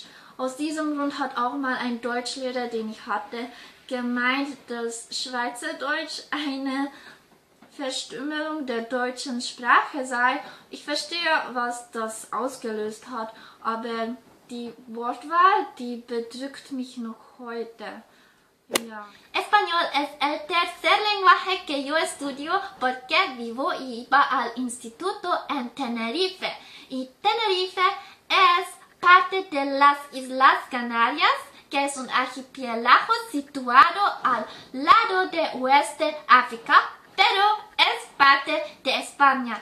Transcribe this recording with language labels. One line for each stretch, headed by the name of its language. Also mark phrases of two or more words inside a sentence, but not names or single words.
German: Aus diesem Grund hat auch mal ein Deutschlehrer, den ich hatte, gemeint, dass Schweizerdeutsch eine Verstümmelung der deutschen Sprache sei. Ich verstehe, was das ausgelöst hat, aber die Wortwahl, die bedrückt mich noch heute. Ja.
Spanish: Español es el tercer lenguaje que yo estudio porque vivo y iba al instituto en Tenerife. Y Tenerife es parte de las Islas Canarias, que es un archipiélago situado al lado de Oeste África, pero es parte de España.